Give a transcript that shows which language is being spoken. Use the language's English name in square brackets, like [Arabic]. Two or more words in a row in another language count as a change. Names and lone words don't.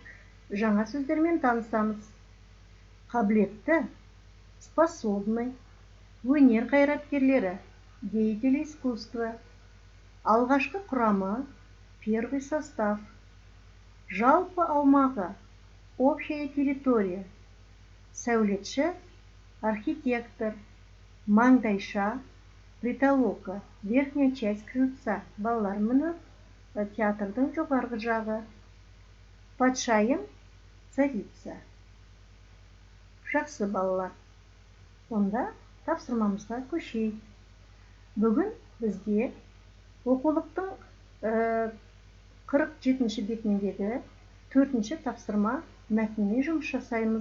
[Kazakh] Жаңа сөздермен танысамыз. Қабілетті, способный, өнер қайраткерлері, [Russian] деятели искусства, [Kazakh] алғашқы құрамы, [Russian] первый состав, [Kazakh] жалпы аумағы, [Russian] общая территория, [Kazakh] сәулетші, архитектор, маңдайша, притолока, [Russian] верхняя часть крыльца, [Kazakh] балалар мұны театрдың жоғарғы жағы, патшайым, царица. Жақсы балалар. Онда тапсырмамызға көшейік. Бүгін бізде оқулықтың 47-ші бетіндегі 4-ші тапсырма мәтінмен жұмыс жасаймыз.